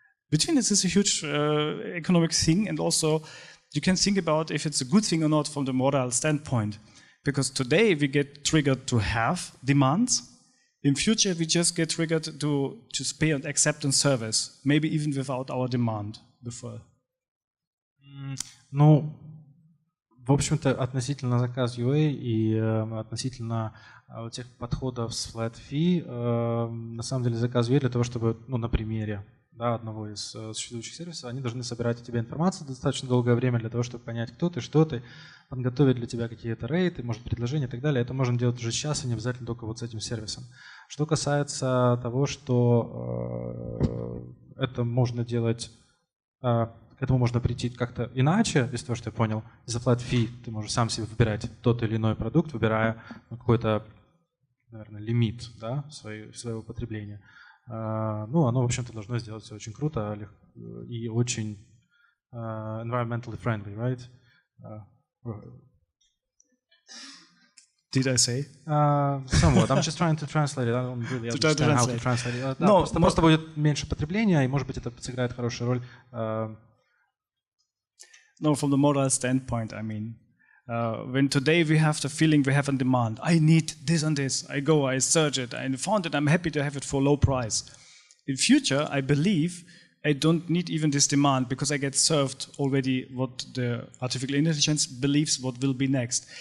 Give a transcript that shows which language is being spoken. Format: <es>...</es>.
<en>Between this is a huge economic thing, and also you can think about if it's a good thing or not from the moral standpoint. Because today we get triggered to have demands. In future we just get triggered to just pay and accept and service, maybe even without our demand before.</en> <ru>Ну, в общем-то, относительно заказ UA и относительно тех подходов с flat fee, на самом деле заказ UA для того, чтобы, ну, на примере, да, одного из существующих сервисов, они должны собирать у тебя информацию достаточно долгое время для того, чтобы понять, кто ты, что ты, подготовить для тебя какие-то рейты, может, предложения и так далее. Это можно делать уже сейчас, и не обязательно только вот с этим сервисом. Что касается того, что это можно делать, к этому можно прийти как-то иначе, из того, что я понял, за flat fee ты можешь сам себе выбирать тот или иной продукт, выбирая какой-то, наверное, лимит, да, своего потребления. Ну, оно, в общем-то, должно сделать все очень круто и очень</ru> <en>environmentally friendly, right? Did I say? Somewhat. I'm just trying to translate it. I don't really understand how to translate it.</en> <ru>Да, просто будет меньше потребления, и, может быть, это сыграет хорошую роль.</ru> <en>No, from the moral standpoint, I mean, when today we have the feeling we have a demand, I need this and this, I go, I search it, I found it, I'm happy to have it for low price. In future, I believe I don't need even this demand because I get served already what the artificial intelligence believes what will be next.</en>